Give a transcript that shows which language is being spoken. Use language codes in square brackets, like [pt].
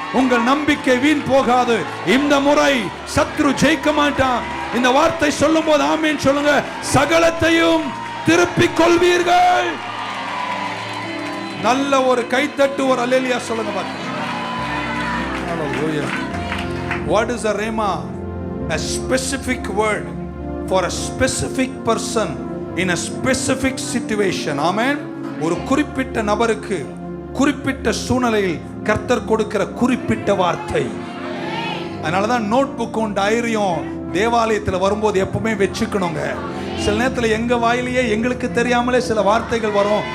[ta] உங்கள் நம்பிக்கை வீண் போகாது. இந்த முறை சத்ரு ஜெயிக்க மாட்டான். இந்த வார்த்தை சொல்லும் போது ஆமீன் சொல்லுங்க. சகலத்தையும் திருப்பிக் கொள்வீர்கள். நல்ல ஒரு கைத்தட்டு, ஒரு அல்லேலூயா சொல்லுங்க பாருங்க. [en] Hallelujah. What is a rhema? A specific word for a specific person in a specific situation. Amen. [ta] ஒரு குறிப்பிட்ட நபருக்கு குறிப்பிட்ட சூழ்நிலையில் கர்த்தர் கொடுக்கிற குறிப்பிட்ட வார்த்தை. அதனாலதான் நோட் புக்கும் டைரியும் தேவாலயத்தில் வரும்போது எப்பவுமே வச்சுக்கணுங்க. சில நேரத்தில் எங்க வாயிலேயே எங்களுக்கு தெரியாமலே சில வார்த்தைகள் வரும்.